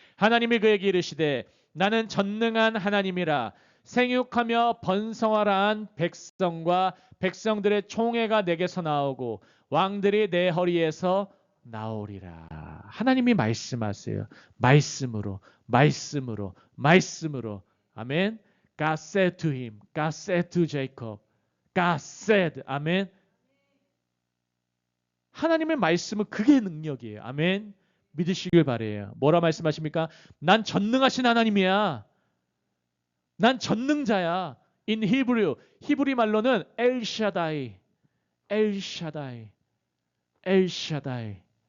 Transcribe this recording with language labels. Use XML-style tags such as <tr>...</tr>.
<ko>하나님이 그에게 이르시되 나는 전능한 하나님이라 생육하며 번성하라 한 백성과 백성들의 총회가 내게서 나오고 왕들이 내 허리에서 나오리라. 하나님이 말씀하세요. 말씀으로, 말씀으로, 말씀으로. 아멘.</ko> <en>God said to him, God said to Jacob, God said.</en> <ko>아멘. 하나님의 말씀은 그게 능력이에요. 아멘. 믿으시길 바래요. 뭐라 말씀하십니까? 난 전능하신 하나님이야. 난 전능자야.</ko> <en>In Hebrew,</en> <ko>히브리 말로는 엘샤다이, 엘샤다이, 엘샤다이.</ko>